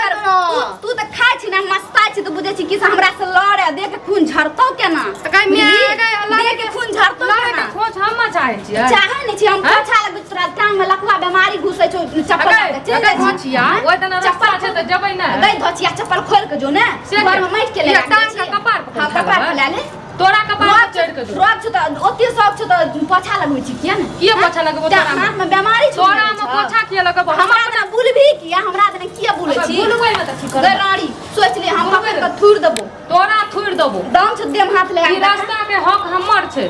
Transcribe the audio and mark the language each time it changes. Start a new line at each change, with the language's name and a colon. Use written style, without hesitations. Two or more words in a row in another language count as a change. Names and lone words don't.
Maithili: तू त खाइ छी ना मस्ताइ छी त बुझै छी कि हमरा से लड़े देख के खून झरतौ केना कहि मे देख के खून झरतौ केना खोज हम चाहै छियै चाहै नै छी हम पोछा लगबै तोरा टांग में लकवा बीमारी घुसै छौ चप्पल के चल जा धोचिया ओइ त चप्पल छै त जबै ना गई धोचिया चप्पल खोल के जो ने घर में माइट के ले टांग के कपार पर हां कपार पर ले ले तोरा कपार चढ़ के जो रोज छ त ओते सब छ त पोछा लगबै छी किया ने किया पोछा लगबो तोरा हाथ में बीमारी छ तोरा में पोछा किया लगबो हमरा त बुलभी किया हमरा त किया बुलै छी बुलबै न त की कर गराड़ी सोच ले हम पकड़ के थूर देबो तोरा थूर देबो दाम छ देम हाथ लगा ई रास्ता के हक हमर छै